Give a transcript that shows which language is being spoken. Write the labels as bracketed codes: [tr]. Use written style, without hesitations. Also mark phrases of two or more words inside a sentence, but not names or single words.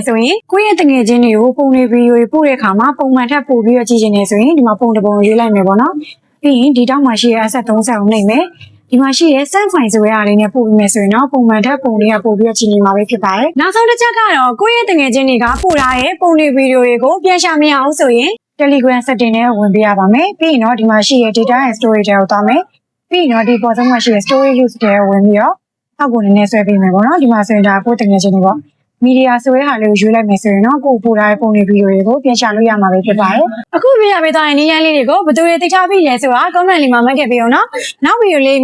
[my] ဆိုရင်ကိုယ့်ရဲ့တငယ်ချင်းတွေကိုပုံနဲ့ဗီဒီယိုတွေပို့တဲ့အခါမှာပုံမှန်ထက်ပို့ပြီးတော့ကြည့်ခြင်းနဲ့ဆိုရင်ဒီမှာပုံတစ်ပုံရွေးလိုက်မယ်ပေါ့နော်ပြီးရင်ဒီတောက်မှာရှိရဲ့ asset 30ကိုနှိပ်မယ်ဒီမှာရှိရဲ့ [en] send file [my] ဆိုရအလေးနဲ့ပို့ပြီးမယ်ဆိုရင်တော့ပုံမှန်ထက်ပုံလေးကပို့ပြီးတော့ကြည့်နေမှာပဲဖြစ်ပါတယ်နောက်ဆုံးတစ်ချက်ကတော့ကိုယ့်ရဲ့တငယ်ချင်းတွေကပို့ထားတဲ့ပုံတွေဗီဒီယိုတွေကိုပြန်ရှာမရအောင်ဆိုရင် Telegram setting နဲ့ဝင်ပေးရပါမယ်ပြီးရင်တော့ဒီမှာရှိရဲ့ [en] data and storage [my] တွေကိုသွားမယ်ပြီးရင်တော့ဒီပေါ်ဆုံးမှာရှိတဲ့ [en] storage use [my] တွေကိုဝင်ပြီးတော့အောက်ကိုနည်းနည်းဆွဲပေးမယ်ပေါ့နော်ဒီမှာဆိုရင်ဒါကိုတငယ်ချင်းတွေပေါ့မီဒီယာဆိုတဲ့ဟာလေးကိုရွေးလိုက်မယ်ဆိုရင်တော့ကိုပို့ထားတဲ့ပုံတွေဗီဒီယိုတွေကိုပြန်ရှာလို့ရမှာပဲဖြစ်ပါတယ်အခုပြရပေးသွားတဲ့နည်းလမ်းလေးတွေကိုဘယ်သူတွေသိထားပြီလဲဆိုတာ comment လေးမှာမှတ်ခဲ့ပေးအောင်နော်နောက်ဗီဒီယိုလေးမှာပြန်တွေ့ကြမယ်နော်